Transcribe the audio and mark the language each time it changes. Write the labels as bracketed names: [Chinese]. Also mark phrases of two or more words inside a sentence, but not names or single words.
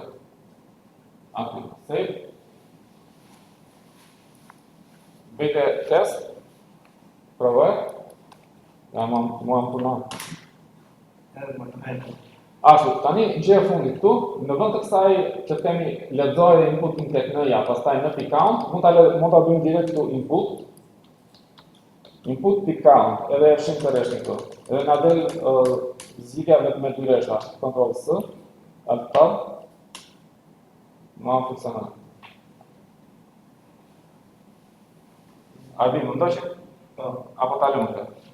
[Albanian] Aty, save. Bëjte test. Provoj. Ja, mua më punon. Ashtu, tani gjë e fundit këtu, në vend të kësaj që kemi lexojë inputin tek n-ja, pastaj në pick count, mund ta bëjmë direkt këtu input. Input pick count, edhe e fshim të rreshtën këtu. Edhe na del zgjidhja vetëm me dy rreshta, Ctrl S, Alt Tab. Ma funksionon. A di mund doshim? Apo ta lëmë këtë?